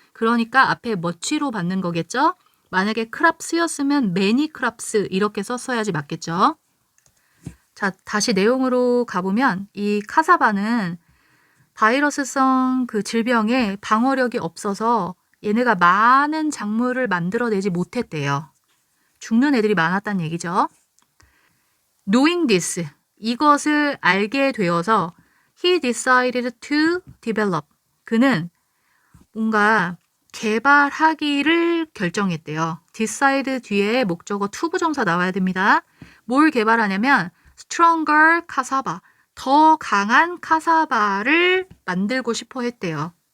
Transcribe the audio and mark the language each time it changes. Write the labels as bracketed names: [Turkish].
[Korean] 그러니까 앞에 much로 받는 거겠죠. 만약에 크랍스였으면 [English] many crops [Korean] 이렇게 썼어야지 맞겠죠. 자, 다시 내용으로 가보면 이 카사바는 바이러스성 그 질병에 방어력이 없어서 얘네가 많은 작물을 만들어내지 못했대요. 죽는 애들이 많았다는 얘기죠. [English] Knowing this, [Korean] 이것을 알게 되어서 [English] he decided to develop. [Korean] 그는 뭔가 개발하기를 결정했대요. decide 뒤에 목적어 to 부정사 나와야 됩니다. 뭘 개발하냐면 [English] stronger cassava, [Korean] 더 강한 카사바를 만들고 싶어 했대요.